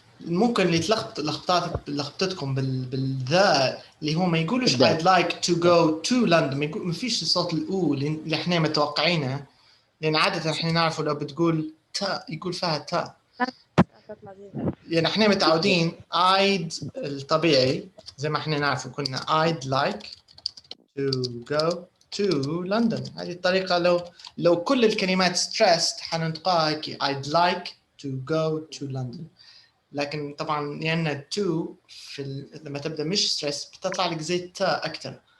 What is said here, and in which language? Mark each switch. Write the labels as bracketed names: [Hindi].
[Arabic] ممكن اللي لخبطتكم بالذا اللي هو ما يقولوش [English] I'd like to go to London [Arabic] ما فيش الصوت الأول اللي احنا متوقعينه لأن عادة احنا نعرفه لو بتقول تا يقول فيها تا يعني احنا متعودين I'd الطبيعي زي ما احنا نعرفه كنا I'd like to go to London. هذه الطريقة لو كل الكلمات stressed حننطقها [English] I'd like to go to London. [Arabic] لكن طبعا لأن to لما تبدأ مش stress بتطلع لك زي تا أكتر.